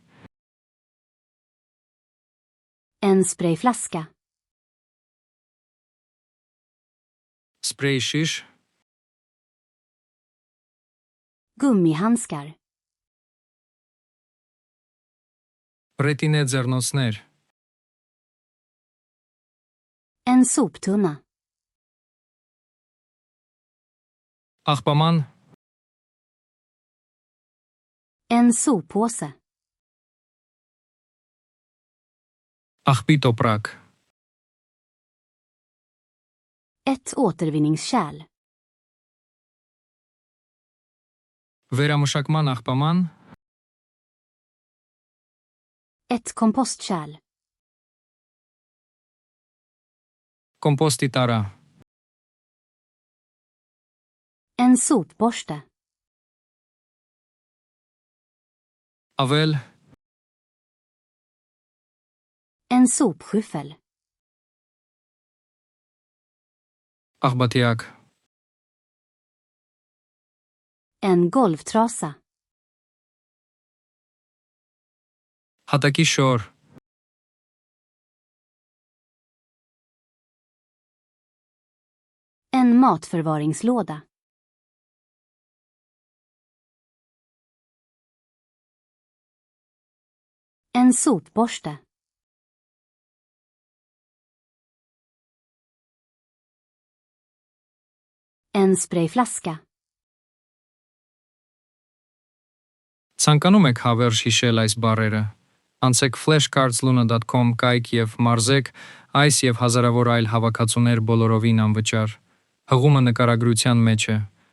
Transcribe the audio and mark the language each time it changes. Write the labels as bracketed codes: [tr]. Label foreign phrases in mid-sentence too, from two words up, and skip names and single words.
[sv] En sprayflaska. [hy] սպրեյ շիշ, [sv] Gummihandskar. [hy] ռետինե ձեռնոցներ, [sv] En soptunna. [hy] աղբաման, [sv] En soppåse. [hy] աղբի տոպրակ, [sv] Ett återvinningskärl. [hy] վերամշակման աղբաման, [sv] Ett kompostkärl. [hy] կոմպոստի տարա, [sv] En sopborste. [hy] ավել, [sv] En sopskyffel. [hy] Աղբատիակ, [sv] En golvtrasa. [hy] հատակի շոր, [sv] En matförvaringslåda. En sopborste. En sprayflaska. [hy] Ցանկանում եք հավերժ հիշել այս բառերը։ Անցեք flashcards.luna.com կայք եւ մարզեք այս եւ հազարավոր այլ հավաքածուներ բոլորովին անվճար։ Հղումը նկարագրության մեջ է։